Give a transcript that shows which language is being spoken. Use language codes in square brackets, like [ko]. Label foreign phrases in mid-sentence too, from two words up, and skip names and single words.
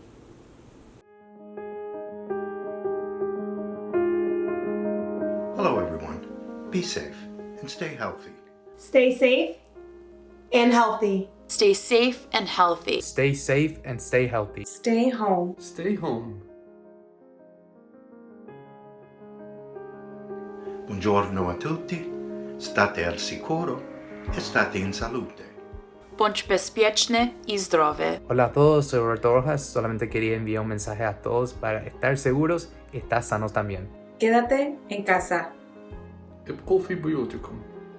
[en] Hello everyone. Be safe and stay healthy. Stay safe and healthy. Stay safe and healthy. Stay safe and stay healthy. Stay home. Stay home. [it] Buongiorno a tutti, state al sicuro e state in salute. [pl] Bądź bezpieczny i zdrowy. [es] Hola a todos, soy Roberto Rojas. Solamente quería enviar un mensaje a todos para estar seguros y estar sanos también. Quédate en casa. [ar] ابقوا في بيوتكم.